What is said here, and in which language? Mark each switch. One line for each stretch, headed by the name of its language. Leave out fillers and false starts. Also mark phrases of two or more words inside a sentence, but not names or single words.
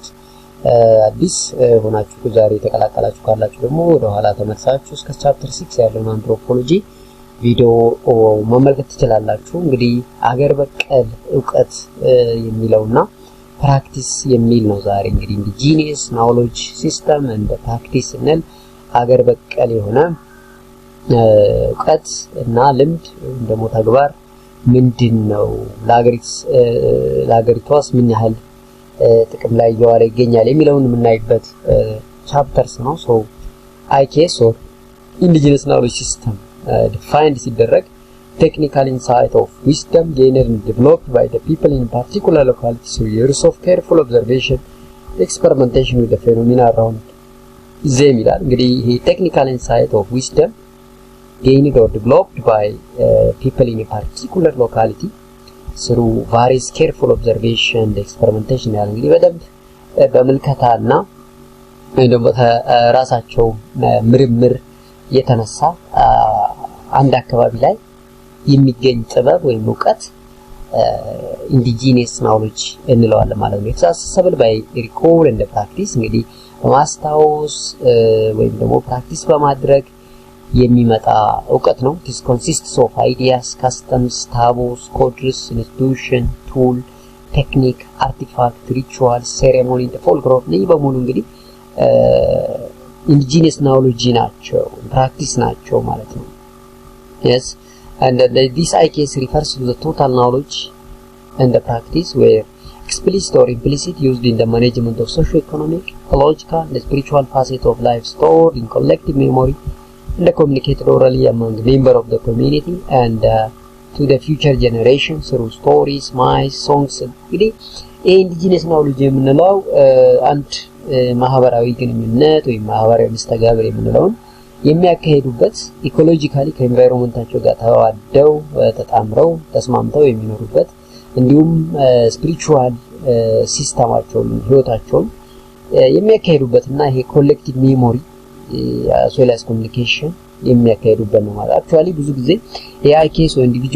Amharic: አዲስ ሆናችሁ ዛሬ ተቀላቀላችሁ ካላችሁ ደግሞ ወደ ኋላ ተመልሳችሁ እስከ ቻፕተር 6 ያለውን አንትሮፖሎጂ ቪዲዮ መመልከት ትችላላችሁ። እንግዲህ አገር በቀል ዕውቀት የሚለውና ፕራክቲስ የሚል ነው ዛሬ። እንግዲህ
English: indigenous knowledge system and practice
Amharic: እንል አገር በቀል የሆነ ዕውቀት እና ልምድ ደግሞ ተግባር ምንድነው ለሀገሪቷስ ምን ያህል ጥቅም ላይ እየዋለ ይገኛል የሚለውን የምናይበት ቻፕተርስ ነው።
English: ሶ IKS or indigenous knowledge system defined ሲደረግ technical insight of wisdom gained and developed by the people in particular localities through years of careful observation experimentation with the phenomena around them
Amharic: ይላል። እንግዲህ ይሄ
English: technical insight of wisdom gained or developed by people in a particular locality through various careful observation and experimentation
Amharic: ያለ እንግዲህ በደንብ በመልከታና ደግሞ ራሳቸው ምርምር የተነሳ አንድ አካባቢ ላይ የሚገኝ ጥበብ ወይም ዕውቀት
English: indigenous knowledge
Amharic: እንለዋለን ማለት ነው።
English: accessible by recall and practice
Amharic: እንግዲህ በማስታወስ ወይም ደግሞ ፕራክቲስ በማድረግ የሚመጣ ዕውቀት ነው።
English: this consists of ideas, customs, taboos, codes, institution, tool, technique, artifact, ritual, ceremony, the folklore
Amharic: ነው በሙሉ እንግዲህ
English: indigenous knowledge
Amharic: ናቸው ፕራክቲስ ናቸው ማለት ነው።
English: yes and this IKS refers to the total knowledge and the practice where explicit or implicit used in the management of socio-economic, ecological, and spiritual facets of life stored in collective memory and communicated orally among members of the community and to the future generations through stories, myths, songs.
Amharic: እንግዲህ
English: indigenous knowledge
Amharic: የምንለው አንድ ማህበራዊ ግንኙነት ወይም ማህበራዊ መስተጋብር የምንለውን የሚያካሂዱበት ኢኮሎጂካሊ ከኤንቫይሮንመንታቸው ጋር ተዋደው ተጣምረው ተስማምተው የሚኖሩበት እንዲሁም ስፒሪቹዋል ሲስተማቸውን ህይወታቸውን የሚያካሂዱበትና ይሄ
English: collective memory
Amharic: ሶላስ ኮሙኒኬሽን የሚያካሂዱበት ነው ማለት አክቹአሊ ብዙ ጊዜ የአይኬስ ወይ